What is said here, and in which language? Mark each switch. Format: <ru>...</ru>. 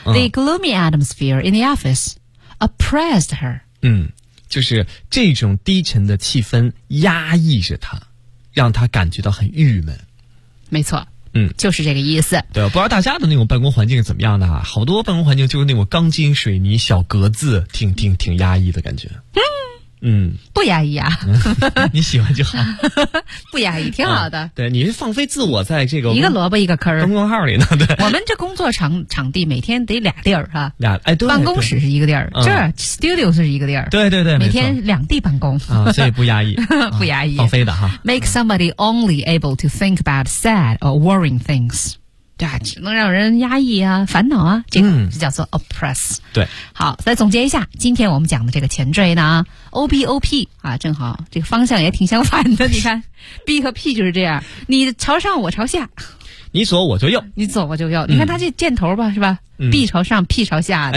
<en>The gloomy atmosphere in the office oppressed her，</en> <zh>嗯，就是这种低沉的气氛压抑着他，让他感觉到很郁闷。没错，嗯，就是这个意思。对，不知道大家的那种办公环境是怎么样的啊，好多办公环境就是那种钢筋水泥小格子，挺压抑的感觉。嗯嗯，不压抑啊。你喜欢就好。不压抑挺好的、嗯。对，你是放飞自我在这个。一个萝卜一个坑。公众号里呢，对。我们这工作场地每天得俩地儿啊。俩哎对。办公室是一个地儿、这 studio 是一个地儿。对对对。每天两地办公。啊、所以不压抑。不压抑。放飞的哈。</zh> <en>Make somebody only able to think about sad or worrying things。</en> <zh>对啊，只能让人压抑啊，烦恼啊，这个就叫做 oppress。对，好，再总结一下，今天我们讲的这个前缀呢 ，OBOP 啊，正好这个方向也挺相反的。你看 ，B 和 P 就是这样，你朝上，我朝下，你左我就右，你左我就右。你看它这箭头吧，是吧、？B 朝上 ，P 朝下的。</zh>